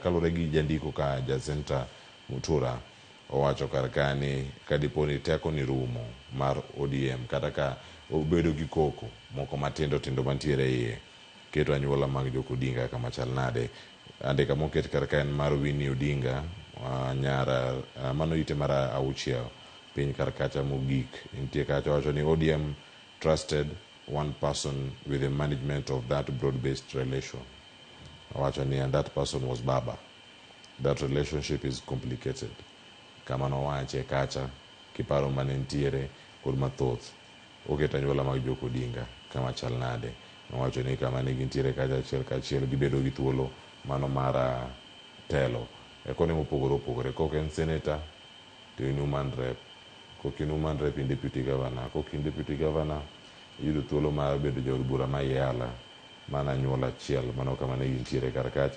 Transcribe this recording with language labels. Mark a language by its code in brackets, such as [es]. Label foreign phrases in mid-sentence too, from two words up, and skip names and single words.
[luo] Kalure gi jandiko ka Jacinta Mutura owacho kar ka ni kadiponi teko ni rumo mar ODM kata ka obedo gi koko moko matindo mantiere iye, keto anyuola mag Joko Odinga kama chal nade. Andika moket kar ka en mar Winnie Odinga, nyara mano ite mar 6 piny kar kacha mogik. Nitie kacha wacho ni [en] ODM trusted one person with the management of that broad-based relation. [luo] Wacho ni [en] and that person was Baba. That relationship is complicated. [luo] Kama no wache kacha kiparo mane ntiere kod mathoth oketo anyuola mag Joko Odinga kama chal nade. Wacho ni kama ne gintiere kacha achiel gibedo gi thuolo mano mar telo e kone mopogore kok en senator to in [en] human rep, [luo] kok in [en] human rep [luo] in [en] deputy governor, [luo] kok in [en] deputy governor [luo] yudo thuolo mar bedo jaod bura ma yala mana anyuola achiel, mano kama ne gintiere kar kacha.